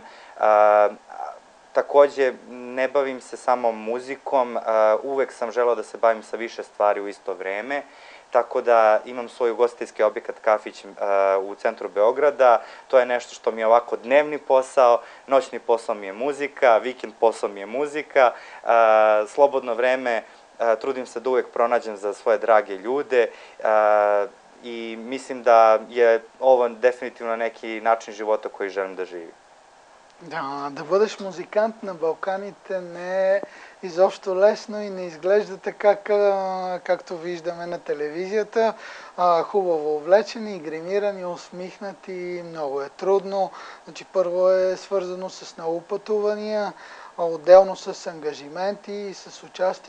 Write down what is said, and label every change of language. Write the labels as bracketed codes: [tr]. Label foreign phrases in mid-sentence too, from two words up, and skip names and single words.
[sr] Takođe, ne bavim se samo muzikom, uvek sam želeo da se bavim sa više stvari u isto vreme, tako da imam svoj ugostiteljski objekat kafić u centru Beograda, to je nešto što mi je ovako dnevni posao, noćni posao mi je muzika, vikend posao mi je muzika, slobodno vreme trudim se da uvek pronađem za svoje drage ljude i mislim da je ovo definitivno neki način života koji želim da živim. [bg] Да бъдеш музикант на Балканите не е изобщо лесно и не изглежда така, както виждаме на телевизията. Хубаво облечени, гримирани, усмихнати, много е трудно. Значи, първо е свързано с много пътувания, отделно с ангажименти, с участие.